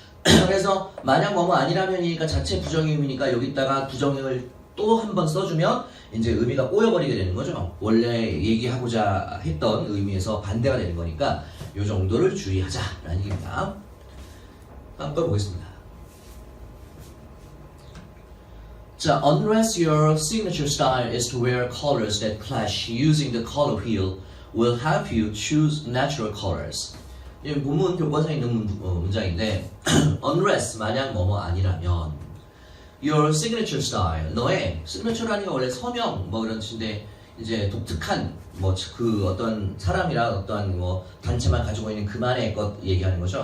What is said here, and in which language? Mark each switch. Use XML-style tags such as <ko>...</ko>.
<ko>그래서 만약 뭐뭐 아니라면이니까 자체 부정의 의미니까 여기다가 부정을 또 한 번 써주면 이제 의미가 꼬여버리게 되는 거죠. 원래 얘기하고자 했던 의미에서 반대가 되는 거니까 이 정도를 주의하자라는 얘기입니다. 한번 보겠습니다.</ko> <en>자, unless your signature style is to wear colors that clash, using the color wheel will help you choose natural colors.</en> <ko>이 본문 교과서에 있는 문장인데 unless 만약 뭐뭐 아니라면</ko> <en>your signature style,</en> <ko>너의 signature라는 게 원래 서명 뭐 그런 뜻인데, 이제 독특한 뭐 그 어떤 사람이랑 어떤 뭐 단체만 가지고 있는 그만의 것 얘기하는 거죠.</ko>